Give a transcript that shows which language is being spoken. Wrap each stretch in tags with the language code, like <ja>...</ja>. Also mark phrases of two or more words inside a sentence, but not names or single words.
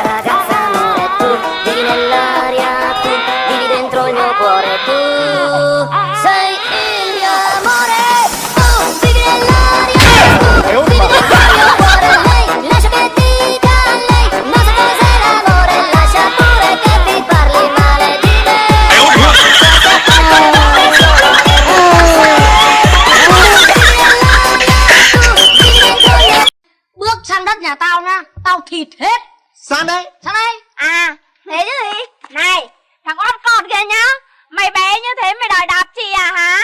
<it>ragazza amore, tu vivi nell'aria, tu vivi dentro il mio cuore, tu sei il mio amore, tu vivi nell'aria, tu vivi dentro il mio cuore, lei, lascia che dica lei, non sa cos'è l'amore, lascia pure che ti parli male di me.</it> <vi>Bước sang đất nhà tao nha, tao thịt hết. Sang đây. Sang đây. À, thế chứ gì? Này, thằng oan con kia nhá. Mày bé như thế mày đòi đạp chị à hả?</vi>